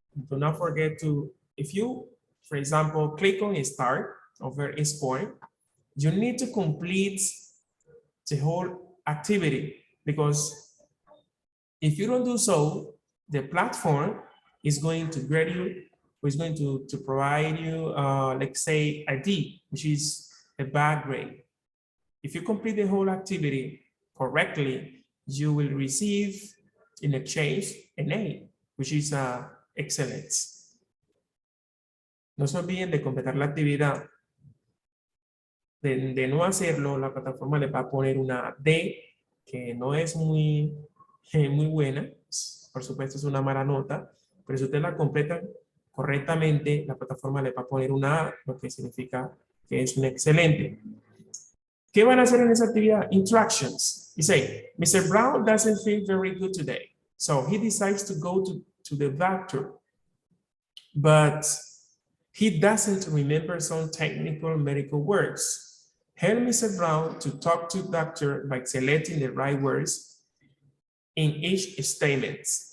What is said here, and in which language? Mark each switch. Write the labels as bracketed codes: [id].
[en] Do not forget to, if you, for example, click on start over this point, you need to complete the whole activity, because if you don't do so, the platform is going to grade you, or is going to provide you, let's say, a D, which is a bad grade. If you complete the whole activity correctly, you will receive in exchange an A, which is excellence. [es] No se olviden de completar la actividad. De no hacerlo, la plataforma les va a poner una D, que no es muy buena. Por supuesto, es una mala nota, pero si ustedes la completan correctamente, la plataforma les va a poner una A, lo que significa que es un excelente. ¿Qué van a hacer en esa actividad? [en] Interactions. You say, Mr. Brown doesn't feel very good today, so he decides to go to the doctor, but he doesn't remember some technical medical words. Help Mr. Brown to talk to the doctor by selecting the right words in each statement.